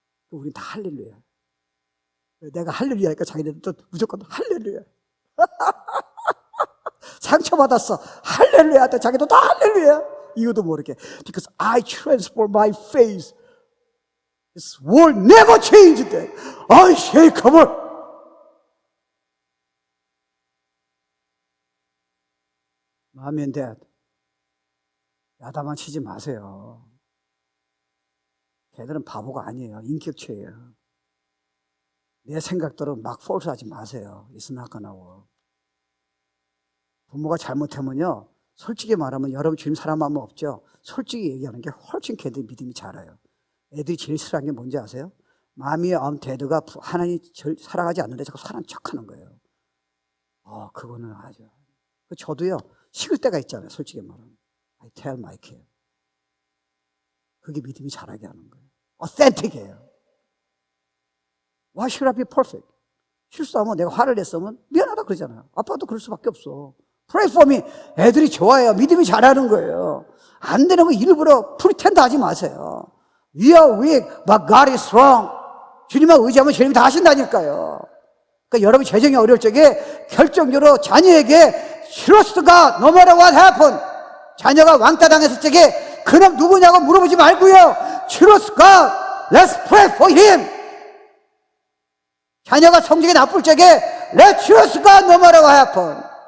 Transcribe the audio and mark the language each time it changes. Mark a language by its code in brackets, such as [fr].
[ko] 우린 다 할렐루야. 내가 할렐루야 하니까 자기네들 또 무조건 할렐루야. 상처받았어. 할렐루야 하다 자기도 다 할렐루야. 이유도 모르게. [en] Because I transform my faith. This world never changed. Unshakable. Mom and Dad, [ko] 야단만 치지 마세요. 걔들은 바보가 아니에요. 인격체예요. 내 생각대로 막 폴스하지 마세요. [en] It's not gonna work. [ko] 부모가 잘못하면요, 솔직히 말하면 여러분 주님 사랑하면 없죠. 솔직히 얘기하는 게 훨씬 걔들이 믿음이 잘해요. 애들이 제일 싫어하는 게 뭔지 아세요? 마음이 데드가 하나님 사랑하지 않는데 자꾸 사랑하는 척하는 거예요. 그거는 아주. 저도요, 식을 때가 있잖아요. 솔직히 말하면 [en] I tell my kid. [ko] 그게 믿음이 잘하게 하는 거예요. authentic해요. [en] Why should I be perfect? [ko] 실수하면 내가 화를 냈으면 미안하다 그러잖아요. 아빠도 그럴 수밖에 없어. [en] Pray for me. [ko] 애들이 좋아해요. 믿음이 잘하는 거예요. 안 되는 거 일부러 프리텐드 하지 마세요. [en] We are weak, but God is strong. [ko] 주님만 의지하면 주님이 다 하신다니까요. 그러니까 여러분 재정이 어려울 적에 결정적으로 자녀에게 [en] Trust God, no matter what happen. [ko] 자녀가 왕따 당했을 적에 그놈 누구냐고 물어보지 말고요. [en] Trust God, let's pray for him. [ko] 자녀가 성적이 나쁠 적에 [en] Let's trust God, no matter what happen.